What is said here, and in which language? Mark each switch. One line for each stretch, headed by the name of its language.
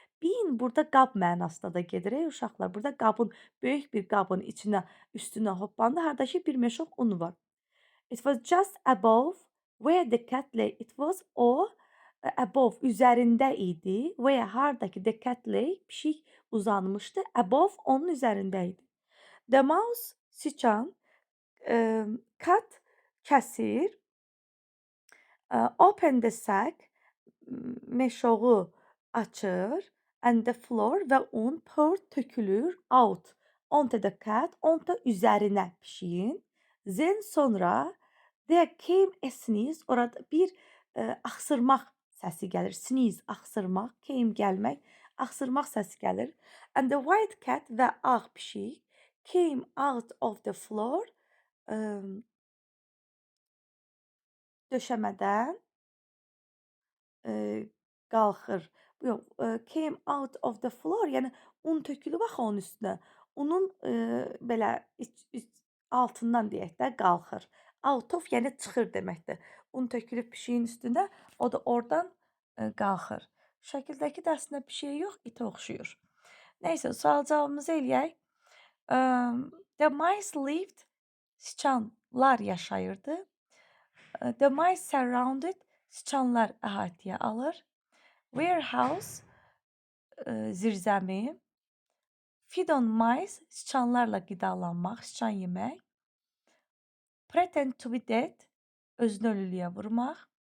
Azerbaijani: Bin burada qab mənasında da gedir uşaqlar. Burada qabın, böyük bir qabın üstünə hoppandı. Hardakı bir meşox un var.
English: It was just above where the cat lay. It was o above,
Azerbaijani: üzərində idi.
English: Where,
Azerbaijani: hardakı
English: the cat lay,
Azerbaijani: pişik uzanmışdı.
English: Above,
Azerbaijani: onun üzərində idi.
English: The mouse,
Azerbaijani: siçan,
English: cut,
Azerbaijani: kəsir.
English: Open the sack,
Azerbaijani: meşoğu açır.
English: And the flour
Azerbaijani: və un
English: pour,
Azerbaijani: tökülür,
English: out. Onto the cat, onto
Azerbaijani: üzərinə pişiyin.
English: Then
Azerbaijani: sonra
English: there came a sneeze.
Azerbaijani: Orada bir axsırmaq səsi gəlir.
English: Sneeze,
Azerbaijani: axsırmaq,
English: came
Azerbaijani: gəlmək, axsırmaq səsi gəlir.
English: And the white cat
Azerbaijani: və ağ pişik
English: came out of the floor,
Azerbaijani: döşəmədən qalxır. Yox,
English: came out of the floor,
Azerbaijani: yəni un tökülüb axı onun üstünə. Unun belə altından deyək də qalxır.
English: Out of,
Azerbaijani: yəni çıxır deməkdir. Un tökülüb pişiyin üstünə, o da oradan qalxır. Şəkildəki də əslində pişiyə yox, itə oxşuyur. Nəysə, sual cavabımızı eləyək.
English: The mice lived,
Azerbaijani: siçanlar yaşayırdı.
English: The mice surrounded,
Azerbaijani: siçanlar əhatəyə alır.
English: Warehouse,
Azerbaijani: zirzəmi.
English: Feed on mice,
Azerbaijani: siçanlarla qidalanmaq, siçan yemək.
English: Pretend to be dead,
Azerbaijani: özünü ölülüyə vurmaq.